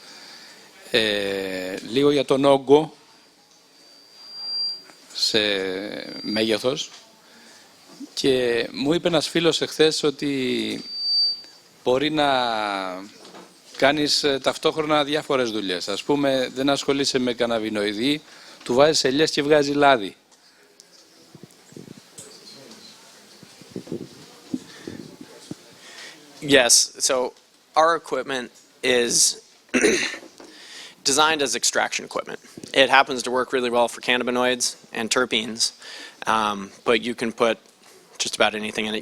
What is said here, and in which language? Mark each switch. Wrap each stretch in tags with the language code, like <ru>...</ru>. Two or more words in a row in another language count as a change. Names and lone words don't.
<el>Λίγο για τον όγκο σε μέγεθος. Και μου είπε ένας φίλος εχθές ότι μπορεί να κάνεις ταυτόχρονα διάφορες δουλειές. Ας πούμε, δεν ασχολείσαι με καναβινοειδή, του βάζεις ελιές και βγάζει λάδι.</el> <en>Yes, so our equipment is designed as extraction equipment. It happens to work really well for cannabinoids and terpenes, but you can put just about anything in it.</en>